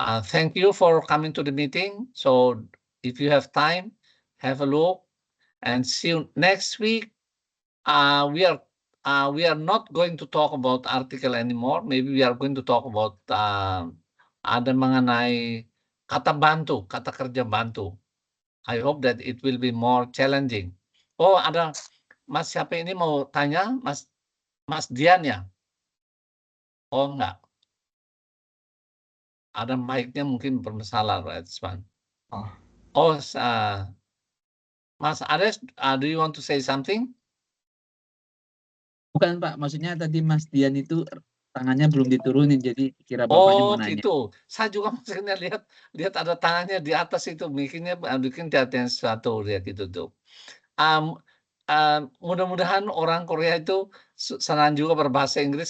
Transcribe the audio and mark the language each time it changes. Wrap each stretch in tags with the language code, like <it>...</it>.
<en>Thank you for coming to the meeting. So if you have time, have a look and see you next week. We are not going to talk about article anymore. Maybe we are going to talk about ada mengenai kata bantu, kata kerja bantu. I hope that it will be more challenging.</en> <id>Oh, ada Mas siapa ini mau tanya? Mas Dian ya? Oh, enggak. Ada mic-nya mungkin bermasalah, right?</id> <en>Oh, Mas Ares, do you want to say something?</en> <id>Bukan Pak, maksudnya tadi Mas Dian itu tangannya belum diturunin, jadi kira Bapaknya mau nanya. Gitu. Saya juga maksudnya lihat ada tangannya di atas itu, bikin perhatian sesuatu ya gitu tuh. Mudah-mudahan orang Korea itu senang juga berbahasa Inggris.</id>